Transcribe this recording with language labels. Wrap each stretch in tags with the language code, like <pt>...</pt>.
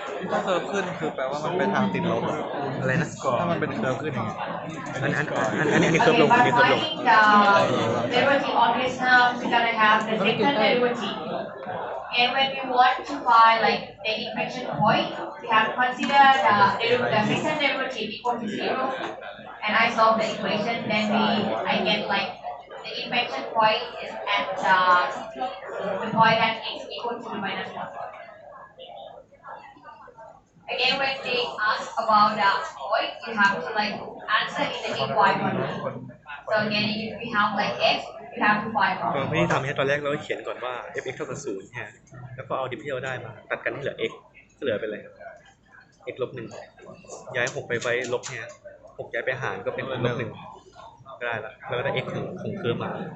<th>ถ้าเคิร์ฟขึ้นคือแปลว่ามันไปทางติดลบอะ อะไรนะ ถ้ามันเป็นเคิร์ฟขึ้นอย่างเงี้ย อันนี้เคิร์ฟลงอันนี้เคิร์ฟลง</th> <en>the derivative of this now we're gonna have the second derivative. And when we want to find like the inflection point, we have to consider the second derivative equal to 0. And I solve the equation, then I get like the inflection point is at the point at x equal to minus 1. Again, when they ask about the point, you have to like answer in the equal one. So again, if we have like x, you have to find</en> <th>ตอน</th> <en>out.</en> <th>ที่ทำให้ตอนแรกเราเขียนก่อนว่า fx เท่ากับ0ฮะแล้วก็เอาดิฟที่เราได้มาตัดกันให้เหลือ x ก็เหลือเป็นอะไร x ลบ1ย้าย6ไปไว้ลบเนี่ย6ย้ายไปหารก็เป็นลบ1ก็ได้ละแล้วก็ได้ x ของเคิร์ฟมา</th>